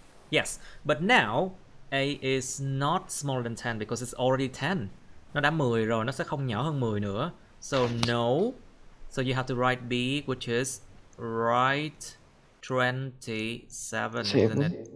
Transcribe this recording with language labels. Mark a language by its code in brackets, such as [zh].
[en] Yes, but now A is not smaller than 10 because it's already 10. [vi] Nó đã 10 rồi, nó sẽ không nhỏ hơn 10 nữa. [en] So no. So you have to write B, which is write 27, isn't it?